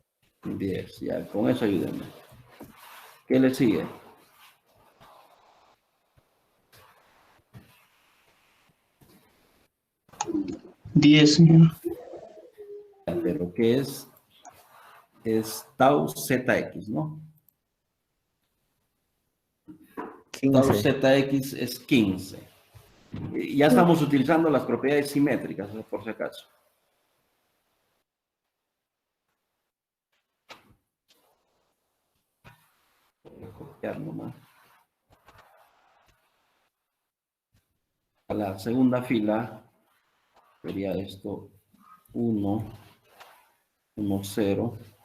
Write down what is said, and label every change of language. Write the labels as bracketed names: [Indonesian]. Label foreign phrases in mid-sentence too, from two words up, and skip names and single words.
[Spanish] 10, ya, con eso ayúdenme. ¿Qué le sigue? 10, señor. Pero ¿qué es? Es tau ZX, ¿no? Tau 15. ZX es 15. Ya estamos utilizando las propiedades simétricas, por si acaso. Voy a copiar nomás. A la segunda fila sería esto 1, 1, 0.